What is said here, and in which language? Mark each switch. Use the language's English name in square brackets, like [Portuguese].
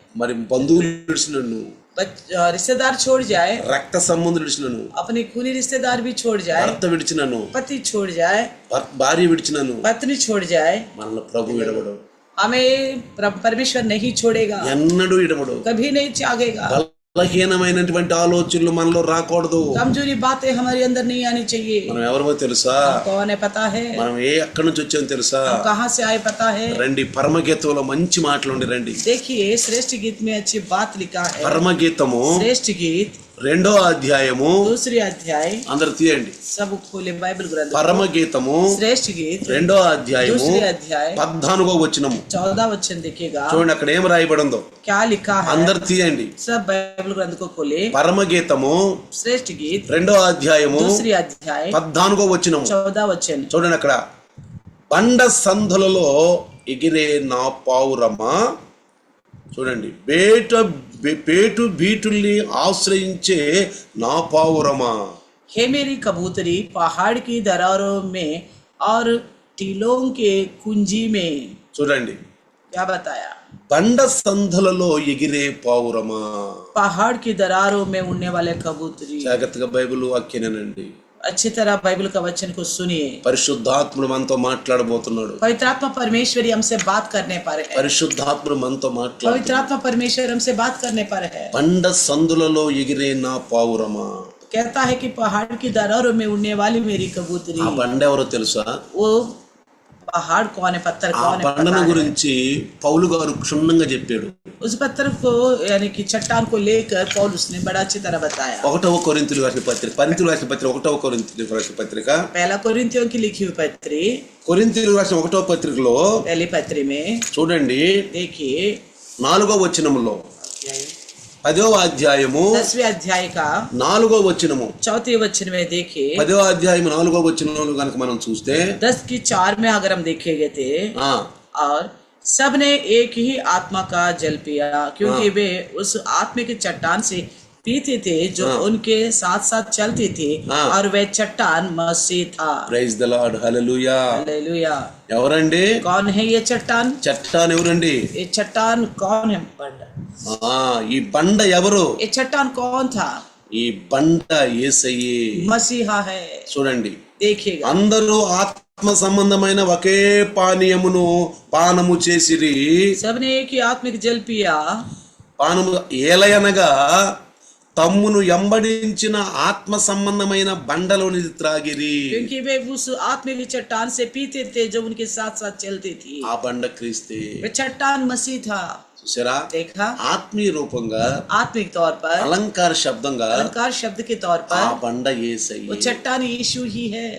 [Telugu] మరి బంధువులు విడిచినను, [Hindi] रिश्तेदार छोड़ जाए, [Telugu] రక్త సంబంధులు విడిచినను, [Hindi] अपने खूनी रिश्तेदार भी छोड़ जाए, [Telugu] భర్త విడిచినను, [Hindi] पति छोड़ जाए, [Telugu] భార్య విడిచినను, [Hindi] पत्नी छोड़ जाए, [Telugu] మనల్ని ప్రభు విడవడు. [Hindi] हमें परमेश्वर नहीं छोड़ेगा, [Telugu] ఎన్నడూ విడవడు. [Hindi] कभी नहीं त्यागेगा। [Telugu] బలహీనమైనటువంటి ఆలోచనలు మనలో రాకూడదు. [Hindi] कमजोरी बातें हमारे अंदर नहीं आनी चाहिए। [Telugu] మనం ఎవరో తెలుసా? [Hindi] कौन है पता है? [Telugu] మనం ఎక్కడి నుంచి వచ్చామో తెలుసా? [Hindi] हम कहाँ से आए पता है? [Telugu] రండి, పరమగీతంలో మంచి మాటలు ఉండి రండి. [Hindi] देखिए श्रेष्ठ गीत में अच्छी बात लिखा है। [Telugu] పరమగీతము [Hindi] श्रेष्ठ गीत [Telugu] 2వ అధ్యాయము, [Hindi] 2 अध्याय, [Telugu] అందరు తీయండి. [Hindi] सब खोले बाइबल ग्रंथ। [Telugu] పరమగీతము [Hindi] श्रेष्ठ गीत [Telugu] 2వ అధ్యాయము [Hindi] 2 अध्याय [Telugu] 14వ వచనము [Hindi] 14 वचन देखिएगा [Telugu] చూడండి, అక్కడ ఏం రాయబడి ఉందో. [Hindi] क्या लिखा है। [Telugu] అందరు తీయండి. [Hindi] सब बाइबल ग्रंथ को खोले। [Telugu] పరమగీతము [Hindi] श्रेष्ठ गीत [Telugu] 2వ అధ్యాయము [Hindi] 2 अध्याय [Telugu] 14వ వచనము [Hindi] 14 वचन। [Telugu] చూడండి, అక్కడ బండ సందులలో ఎగిరే నా పావురమా, చూడండి, పేటు బీటుల్ని ఆశ్రయించే నా పావురమా. [Hindi] हे मेरी कबूतरी पहाड़ की दरारों में और टीलों के कुंजी में। [Telugu] చూడండి, [Hindi] क्या बताया? [Telugu] బండ సందులలో ఎగిరే పావురమా. [Hindi] पहाड़ की दरारों में उड़ने वाले कबूतरी। [Telugu] జాగ్రత్తగా బైబిల్ వాక్యానండి. [Hindi] अच्छी तरह बाइबल का वचन को सुनिए। [Telugu] పరిశుద్ధాత్ముడు మనతో మాట్లాడబోతున్నాడు. [Hindi] पवित्र आत्मा परमेश्वरी हमसे बात करने पर है। [Telugu] పరిశుద్ధాత్ముడు మనతో [Hindi] पवित्र [Telugu] మాట్లాడుతున్నాడు. [Hindi] आत्मा परमेश्वर हमसे बात करने पर है। [Telugu] బండ సందులలో ఎగిరే నా పావురమా. [Hindi] कहता है कि पहाड़ की दरारों में उड़ने वाली मेरी कबूतरी। [Telugu] ఆ బండ ఎవరో తెలుసా? [Hindi] वो पहाड़ कौन है, पत्थर [Telugu] ఆ [Hindi] कौन है, [Telugu] బండను [Hindi] पता है? [Telugu] గురించి పౌలు గారు క్షుణ్ణంగా చెప్పాడు. [Hindi] उस पत्थर को यानी कि चट्टान को लेकर पौलुस ने बड़ा अच्छी तरह बताया। [Telugu] 1వ కొరింథీయులకు రాసిన పత్రిక, కొరింథీయులకు రాసిన పత్రిక 1వ కొరింథీయులకు రాసిన పత్రిక, [Hindi] पहला कोरिन्थियों की लिखी हुई पत्री, [Telugu] కొరింథీయులకు రాసిన 1వ పత్రికలో [Hindi] पहली पत्री में [Telugu] చూడండి, [Hindi] देखिए [Telugu] 4వ వచనములో 10వ అధ్యాయము [Hindi] 10वें अध्याय का [Telugu] 4వ వచనము [Hindi] 4 वचन में देखिए [Telugu] 10వ అధ్యాయం 4వ వచనంలో కనుక మనం చూస్తే [Hindi] 10 की 4 में अगर हम देखेंगे थे, [Telugu] ఆ [Hindi] और सब ने एक ही आत्मा का जल पिया, क्योंकि वे उस आत्मा की चट्टान से पीते थे जो उनके साथ साथ चलती थी, और वे चट्टान मसीह था। [English] Praise the Lord, hallelujah. [Hindi] Hallelujah. [Telugu] ఎవరండి [Hindi] कौन है ये चट्टान? [Telugu] చట్టాన్? ఎవరండి? [Hindi] ये चट्टान कौन है? बंदा। [Telugu] ఈ బండ ఎవరు? [Hindi] ये चट्टान कौन था? [Telugu] ఈ బండ యేసయ్యే. [Hindi] मसीहा है। [Telugu] చూడండి, [Hindi] देखिएगा [Telugu] అందరూ ఆత్మ సంబంధమైన ఒకే పానీయమును పానము చేసిరి. [Hindi] सबने एक ही आत्मिक जल पिया, [Telugu] పానము ఏలయనగా తమ్మును ఎంబడించిన ఆత్మ సంబంధమైన బండలోని త్రాగిరి. [Hindi] क्योंकि वे उस आत्मिक चट्टान से पीते थे जो उनके साथ साथ चलती थी। [Telugu] ఆ బండ క్రీస్తే. [Hindi] वे चट्टान मसीह था। [Telugu] చూసారా? [Hindi] देखा? [Telugu] ఆత్మీయ రూపంగా, [Hindi] आत्मिक तौर पर, [Telugu] అలంకార శబ్దంగా [Hindi] अलंकार शब्द के तौर [Telugu] ఆ [Hindi] पर [Telugu] బండ [Hindi] वो [Telugu] యేసయ్యే. [Hindi] चट्टान यीशु ही है।